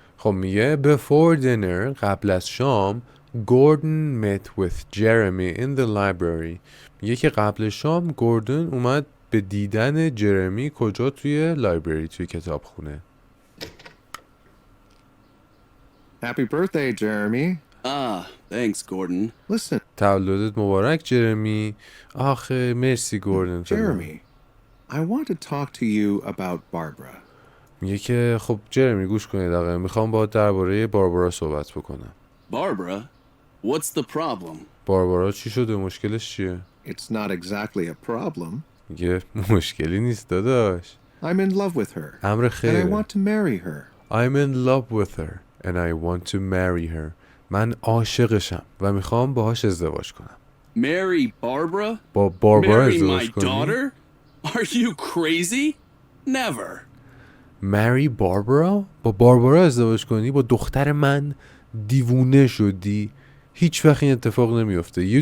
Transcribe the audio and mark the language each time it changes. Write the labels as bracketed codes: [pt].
[fa] خب میگه [en] before dinner [fa] قبل از شام [en] Gordon met with Jeremy in the library. [fa] میگه که قبل شام گوردن اومد به دیدن جرمی کجا؟ توی لایبرری، توی کتابخونه. [en] Happy birthday, Jeremy. Thanks, Gordon. Listen, [fa] تولدت مبارک جرمی. آخه مرسی گوردن. [en] Jeremy, I want to talk to you about Barbara. [fa] میگه که خب جرمی گوش کنید آقا، میخوام با درباره باربارا صحبت بکنم. [en] Barbara? What's the problem? [fa] باربارا چی شده؟ مشکلش چیه؟ [en] It's not exactly a problem. [fa] میگه مشکلی نیست داداش. [en] I'm in love with her. [fa] امر [en] And I [fa] خیره. [en] want to marry her. I'm in love with her and I want to marry her. [fa] من عاشقشم و میخوام باهاش ازدواج کنم. [en] Marry Barbara? [fa] با باربارا [en] Marry my [fa] ازدواج کنی؟ [en] daughter? Are you crazy? Never. Marry Barbara؟ [fa] با باربارا ازدواج کنی؟ با دختر من؟ دیوونه شدی؟ هیچ وقت این اتفاق نمیفته.